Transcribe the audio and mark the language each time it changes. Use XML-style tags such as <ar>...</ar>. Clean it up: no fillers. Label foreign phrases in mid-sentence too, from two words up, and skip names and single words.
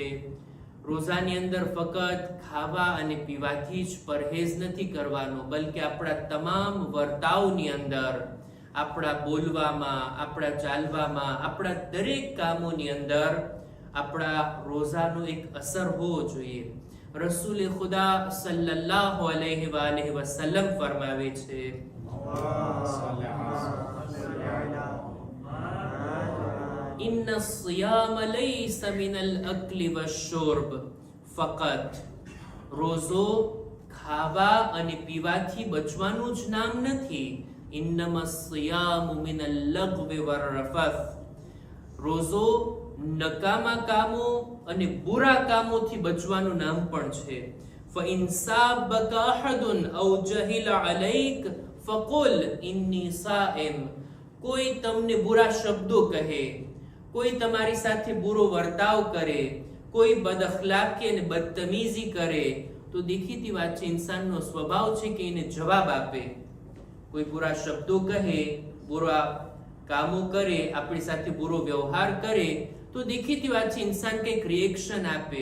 <gu>રોઝાની અંદર ફક્ત ખાવા અને પીવાથી જ પરહેજ નથી કરવાનો, બલકે આપણા તમામ વર્તાવની અંદર, આપણા બોલવામાં, આપણા ચાલવામાં, આપણા દરેક કામોની અંદર આપણા રોઝાનો એક અસર હોવો જોઈએ. રસૂલ ખુદા</gu> <ar>صلى الله عليه وسلم</ar> <gu>ફરમાવે છે</gu> <ar>إن الصيام ليس من الأكل والشرب فقط.</ar> <gu>રોઝો ખાવા અને પીવાથી બચવાનું જ નામ નથી.</gu> <ar>إنما الصيام من اللغو والرفث.</ar> <gu>રોઝો નકામા કામો અને બુરા કામોથી બચવાનું નામ પણ છે.</gu> <ar>فإن سابك أحد أو جهل عليك فقل إني صائم.</ar> <gu>કોઈ તમને બુરા શબ્દો કહે, કોઈ તમારી સાથે બુરો વર્તાવ કરે, કોઈ બદઅખલાકી અને બદતમીઝી કરે, તો દેખીતી વાત છે, ઇન્સાનનો સ્વભાવ છે કે એને જવાબ આપે. કોઈ બુરા શબ્દો કહે, બુરા કામો કરે, આપણી સાથે બુરો વ્યવહાર કરે, તો દેખીતી વાત છે ઇન્સાન કંઈક રિએક્શન આપે.</gu>